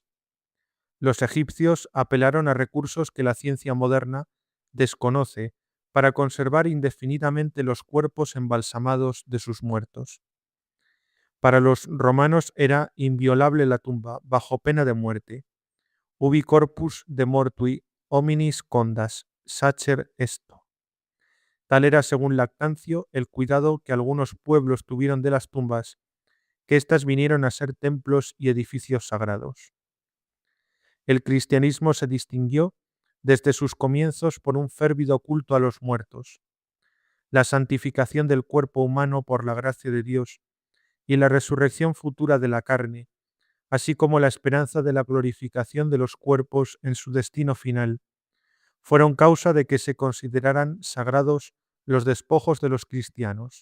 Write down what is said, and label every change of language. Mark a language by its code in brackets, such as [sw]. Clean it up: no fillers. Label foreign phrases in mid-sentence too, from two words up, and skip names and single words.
[es] Los egipcios apelaron a recursos que la ciencia moderna desconoce para conservar indefinidamente los cuerpos embalsamados de sus muertos. Para los romanos era inviolable la tumba, bajo pena de muerte. [la] Ubi corpus de mortui hominis condas, sacer esto. [es] Tal era, según Lactancio, el cuidado que algunos pueblos tuvieron de las tumbas, que éstas vinieron a ser templos y edificios sagrados. El cristianismo se distinguió desde sus comienzos por un férvido culto a los muertos, la santificación del cuerpo humano por la gracia de Dios y la resurrección futura de la carne, así como la esperanza de la glorificación de los cuerpos en su destino final, fueron causa de que se consideraran sagrados los despojos de los cristianos.